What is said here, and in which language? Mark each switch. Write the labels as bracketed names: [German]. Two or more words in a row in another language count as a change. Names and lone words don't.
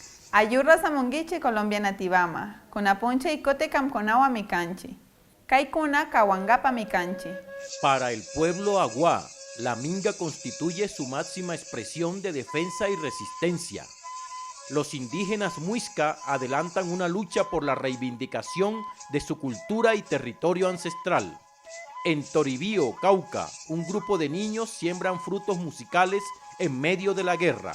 [Inga] Ayurra samongichi Colombia nativama, kunapunche ikote kamkonawa mikanchi, kaikuna kawangapa mikanchi. [Spanish] Para el pueblo Aguá, la minga constituye su máxima expresión de defensa y resistencia. Los indígenas muisca adelantan una lucha por la reivindicación de su cultura y territorio ancestral. En Toribío, Cauca, un grupo de niños siembran frutos musicales en medio de la guerra.